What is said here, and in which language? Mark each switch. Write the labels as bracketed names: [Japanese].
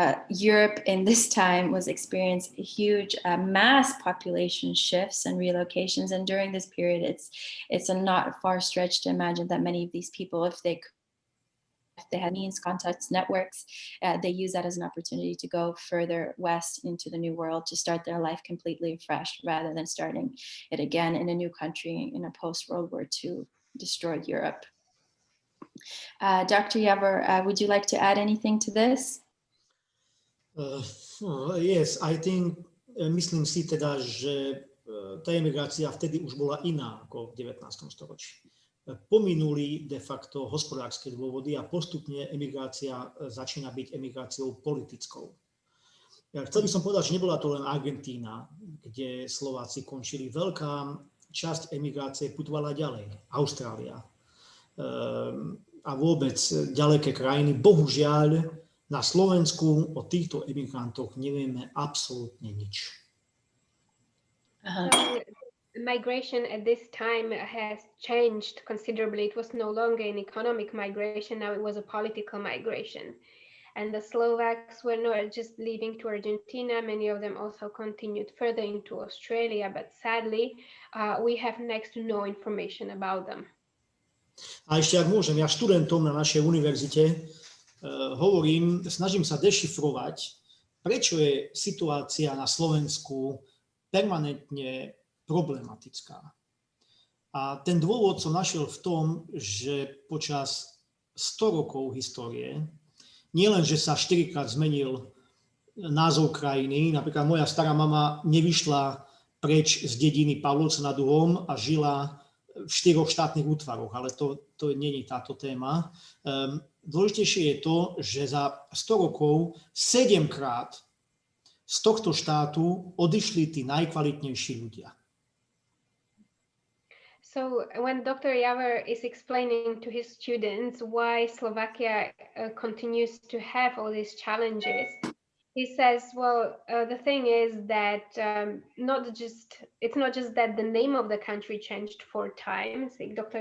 [English] Europe in this time was experiencing huge mass population shifts and relocations, and during this period it's a not far stretch to imagine that many of these people, if they had means, contacts, networks, they use that as an opportunity to go further west into the New World, to start their life completely fresh rather than starting it again in a new country in a post-World War II destroyed Europe. Dr. Javor, would you like to add anything to this? Yes, I think, [Slovak] myslím si teda, že tá emigrácia vtedy už bola iná ako v 19. storočí. Pominuli de facto hospodárske dôvody a postupne emigrácia začína byť emigráciou politickou. Chcel by som povedať, že nebola to len Argentína, kde Slováci končili. Veľká časť emigrácie putovala ďalej. Austrália a vôbec ďaleké krajiny. Bohužiaľ, na Slovensku o týchto emigrantoch nevieme absolútne nič. [English] So migration at this time has changed considerably. It was no longer an economic migration, now it was a political migration. And the Slovaks were not just leaving to Argentina, many of them also continued further into Australia, but sadly, we have next to no information about them. [Slovak] A ešte ak môžem, ja študentom na našej univerzite hovorím, snažím sa dešifrovať, prečo je situácia na Slovensku permanentne problematická. A ten dôvod som našiel v tom, že počas 100 rokov histórie, nielen, že sa 4-krát zmenil názov krajiny, napríklad moja stará mama nevyšla preč z dediny Pavlovca nad Uhom a žila v 4 štátnych útvaroch, ale to nie je táto téma. Dôležitejšie je to, že za 100 rokov 7-krát z tohto štátu odišli tí najkvalitnejší ľudia. [English] So when Dr. Javor is explaining to his students why Slovakia continues to have all these challenges, he says, well, the thing is that it's not just that the name of the country changed 4 times. Like Dr.